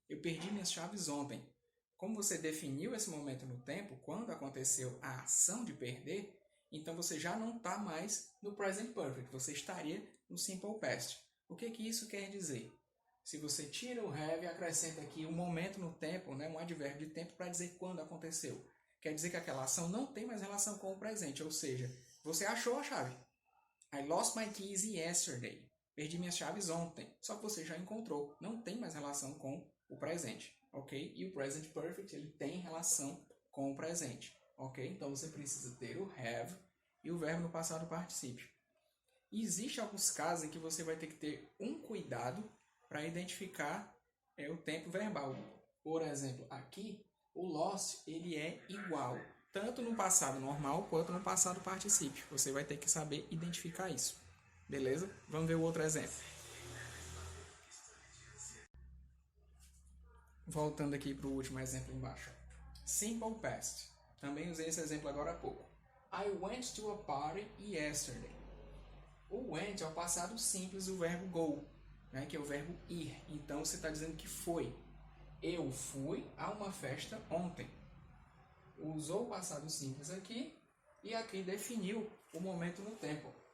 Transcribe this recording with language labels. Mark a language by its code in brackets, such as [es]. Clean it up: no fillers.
[pt] Eu perdi minhas chaves ontem. Como você definiu esse momento no tempo, quando aconteceu a ação de perder, então você já não está mais no present perfect, você estaria no simple past. O que isso quer dizer? Se você tira o have e acrescenta aqui um momento no tempo, né, um advérbio de tempo para dizer quando aconteceu, quer dizer que aquela ação não tem mais relação com o presente, ou seja, você achou a chave. [en] I lost my keys yesterday. [pt] Perdi minhas chaves ontem. Só que você já encontrou. Não tem mais relação com o presente. Ok? E o present perfect ele tem relação com o presente. Ok? Então você precisa ter o have e o verbo no passado particípio. E existem alguns casos em que você vai ter que ter um cuidado para identificar o tempo verbal. Por exemplo, aqui o lost ele é igual tanto no passado normal quanto no passado particípio. Você vai ter que saber identificar isso. Beleza? Vamos ver o outro exemplo. Voltando aqui para o último exemplo embaixo. Simple past. Também usei esse exemplo agora há pouco. [en] I went to a party yesterday. [pt] O went é o passado simples do verbo go, né, que é o verbo ir. Então você está dizendo que foi. Eu fui a uma festa ontem. Usou o passado simples aqui e aqui definiu o momento no tempo.